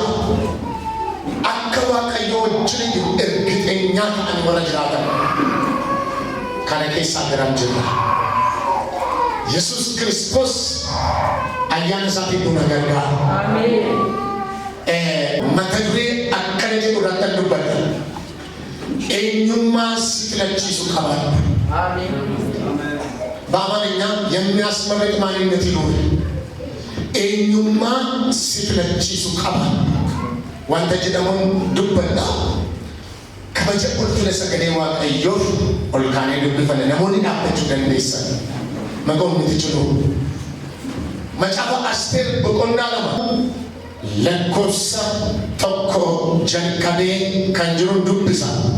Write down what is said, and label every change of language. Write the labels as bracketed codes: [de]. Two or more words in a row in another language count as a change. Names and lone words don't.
[om] Akka Waaqayyo wajjin jiru ergiteenyaa ta'anii warra jiraatan kana keessaa garam jirra. Yesus Kristos ayyaana isaatiin nu gargaara. Ameen. Mata duree akkana jedhu irratti dubbata. Eenyummaa si filachiisu qabaadhu. Ameen. [am] በአማርኛ የሚያስመርጥ ማንነት ይኖር [om] eenyummaa si filachiisu qaba wanta jedhamuun dubbadha kabaja ulfina sagalee Waaqayyoof ol kaanee dubbifna namoonni dhaabbachuu dandeessan maqoomni jiru macaafa Asteer boqonnaa 2 lakkoofsa 1 jalqabee kan jiru dubbisa.